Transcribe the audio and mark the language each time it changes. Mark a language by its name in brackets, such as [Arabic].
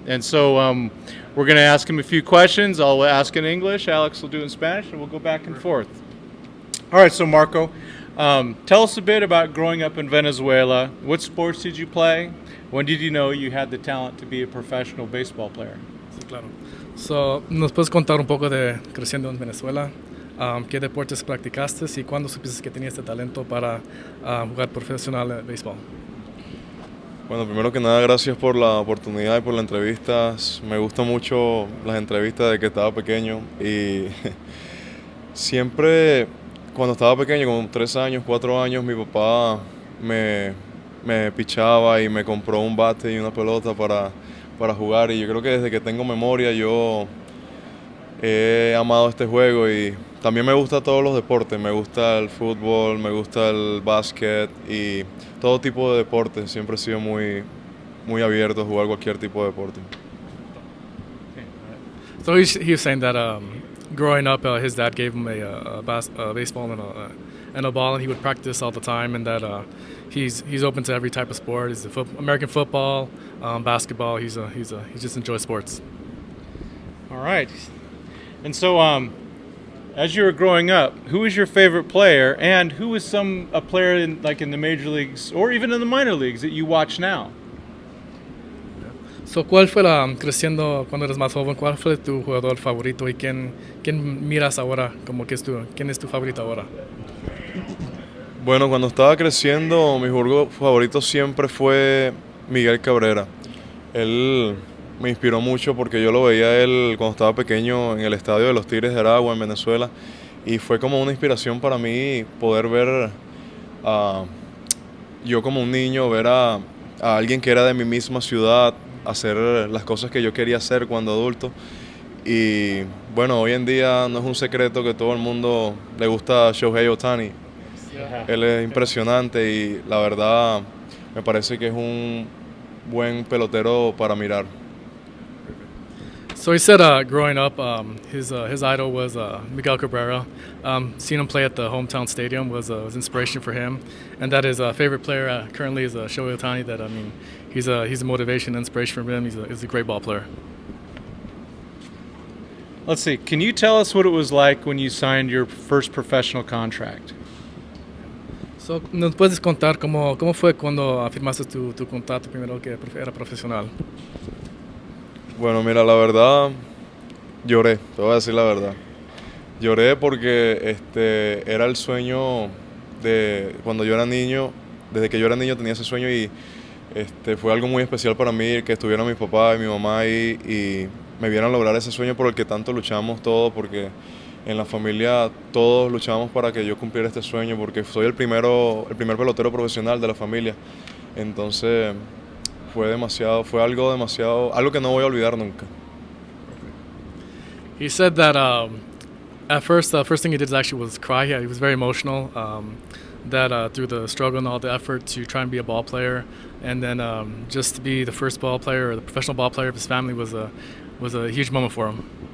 [English] And so we're going to ask him a few questions. I'll ask in English. Alex will do it in Spanish, and we'll go back and forth. All right, so Marco, tell us a bit about growing up in Venezuela. What sports did you play? When did you know you had the talent to be a professional baseball player? [Spanish] Sí, claro. So, ¿nos puedes contar un poco de creciendo en Venezuela? ¿Qué deportes practicaste y cuándo supiste que tenías este talento para jugar profesional de béisbol? Bueno, primero que nada, gracias por la oportunidad y por la entrevista. Me gustan mucho las entrevistas de que estaba pequeño y siempre cuando estaba pequeño, como 3 años, 4 años, mi papá me pichaba y me compró un bate y una pelota para jugar, y yo creo que desde que tengo memoria yo he amado este juego, y también me gusta todos los deportes. Me gusta el fútbol, me gusta el básquet y todo tipo de deportes. Siempre he sido muy abierto a jugar cualquier tipo de deporte. [English] So he was saying that growing up, his dad gave him a baseball and a ball, and he would practice all the time, and that he's open to every type of sport. He's American football, basketball. He just enjoys sports. All right. And so as you were growing up, who was your favorite player, and who was a player in the major leagues or even in the minor leagues that you watch now? [Spanish] So, ¿cuál fue creciendo cuando eres más joven? ¿Cuál fue tu jugador favorito y quién miras ahora? ¿Quién es tu favorito ahora? Bueno, cuando estaba creciendo, mi jugador favorito siempre fue Miguel Cabrera. Él me inspiró mucho porque yo lo veía a él cuando estaba pequeño en el estadio de los Tigres de Aragua en Venezuela, y fue como una inspiración para mí poder ver yo como un niño, ver a alguien que era de mi misma ciudad hacer las cosas que yo quería hacer cuando adulto. Y bueno, hoy en día no es un secreto que todo el mundo le gusta Shohei Ohtani. Él es impresionante y la verdad me parece que es un buen pelotero para mirar. [English] So he said growing up, his idol was Miguel Cabrera. Seeing him play at the hometown stadium was inspiration for him, and that his favorite player currently is Shohei Ohtani. That he's a motivation, inspiration for him. He's a great ball player. Let's see. Can you tell us what it was like when you signed your first professional contract? [Spanish] So, ¿nos puedes contar cómo fue cuando firmaste tu contrato primero que era profesional? Bueno, mira, la verdad, lloré, te voy a decir la verdad. Lloré porque era el sueño de cuando yo era niño. Desde que yo era niño tenía ese sueño, y fue algo muy especial para mí que estuvieran mi papá y mi mamá ahí y me vieran lograr ese sueño por el que tanto luchamos todos, porque en la familia todos luchamos para que yo cumpliera este sueño, porque soy el primer pelotero profesional de la familia. Entonces fue algo que no voy a olvidar nunca. [English] He said that at first, the first thing he did actually was cry. He was very emotional. That through the struggle and all the effort to try and be a ball player, and then just to be the first ball player or the professional ball player of his family was a huge moment for him.